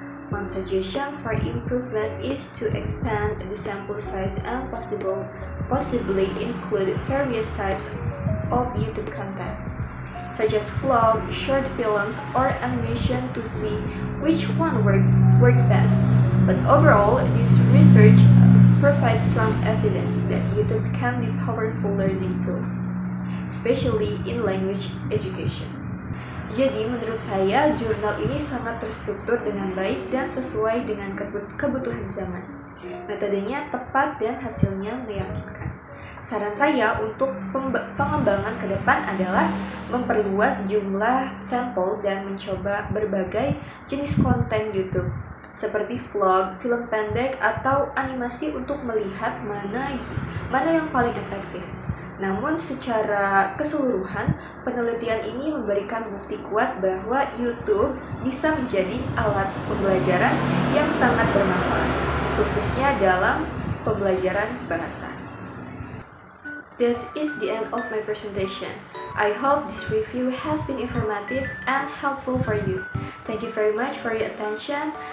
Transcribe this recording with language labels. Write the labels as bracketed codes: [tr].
[en] One suggestion for improvement is to expand the sample size and possibly include various types of YouTube content, such as vlog, short films, or animation to see which one work best. But overall, this research provides strong evidence that YouTube can be a powerful learning tool, especially in language education. [id] Jadi menurut saya, jurnal ini sangat terstruktur dengan baik dan sesuai dengan kebutuhan zaman. Metodenya tepat dan hasilnya meyakinkan. Saran saya untuk pengembangan ke depan adalah memperluas jumlah sampel dan mencoba berbagai jenis konten YouTube, seperti vlog, film pendek, atau animasi untuk melihat mana yang paling efektif. Namun secara keseluruhan, penelitian ini memberikan bukti kuat bahwa YouTube bisa menjadi alat pembelajaran yang sangat bermanfaat, khususnya dalam pembelajaran bahasa. [en] That is the end of my presentation. I hope this review has been informative and helpful for you. Thank you very much for your attention.